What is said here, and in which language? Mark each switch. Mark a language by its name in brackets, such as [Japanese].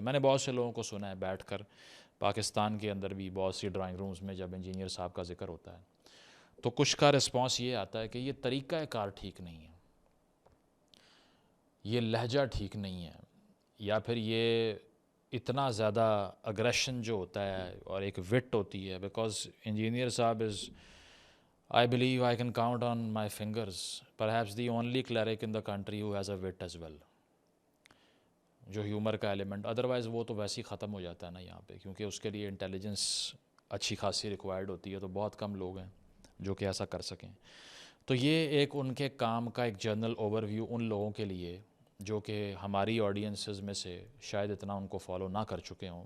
[Urdu] میں نے بہت سے لوگوں کو سنا ہے بیٹھ کر, پاکستان کے اندر بھی بہت سی ڈرائنگ رومز میں جب انجینئر صاحب کا ذکر ہوتا ہے تو کچھ کا رسپانس یہ آتا ہے کہ یہ طریقہ کار ٹھیک نہیں ہے, یہ لہجہ ٹھیک نہیں ہے, یا پھر یہ اتنا زیادہ اگریشن جو ہوتا ہے اور ایک وٹ ہوتی ہے. [English] because engineer صاحب is, I believe I can count on my fingers, perhaps the only cleric in the country who has a wit as well, [Urdu] جو ہیومر کا ایلیمنٹ. ادروائز وہ تو ویسے ہی ختم ہو جاتا ہے نا یہاں پہ, کیونکہ اس کے لیے انٹیلیجنس اچھی خاصی ریکوائرڈ ہوتی ہے, تو بہت کم لوگ ہیں جو کہ ایسا کر سکیں. تو یہ ایک ان کے کام کا ایک جنرل اوور ویو ان لوگوں کے لیے جو کہ ہماری آڈینسز میں سے شاید اتنا ان کو فالو نہ کر چکے ہوں.